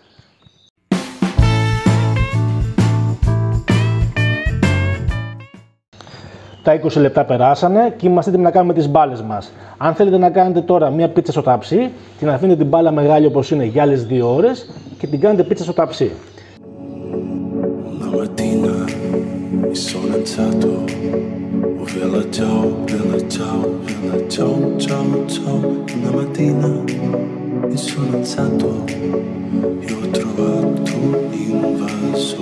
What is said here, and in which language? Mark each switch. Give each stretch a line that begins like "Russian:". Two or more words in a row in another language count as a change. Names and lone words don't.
Greek: Τα 20 λεπτά περάσανε και είμαστε έτοιμοι να κάνουμε τις μπάλες μας. Αν θέλετε να κάνετε τώρα μία πίτσα στο ταψί, την αφήνετε την μπάλα μεγάλη όπως είναι για άλλες 2 ώρες και την κάνετε πίτσα στο ταψί.
Italian: Mattina mi sono alzato, oh bella ciao, bella ciao, bella ciao, ciao, ciao. Una mattina mi sono alzato e ho trovato l'invaso.